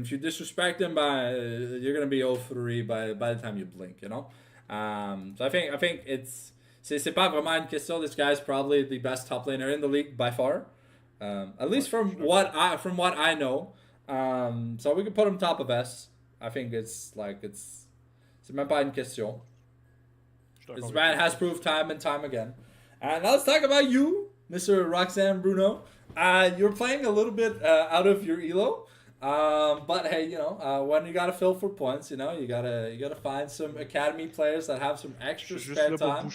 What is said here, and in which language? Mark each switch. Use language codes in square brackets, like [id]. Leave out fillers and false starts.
[en] And if you disrespect him, you're going to be 0-3 by the time you blink, So I think [fr] c'est pas vraiment une question. [en] This guy's probably the best top laner in the league by far. At least from what I know. So we can put him top of S. I think [fr] c'est même pas une question. [en] This man has proved time and time again. And now let's talk about you, Mr. Roxanne Bruno. You're playing a little bit out of your elo. But hey, when you gotta fill for points, you gotta find some academy players that have some extra spare time.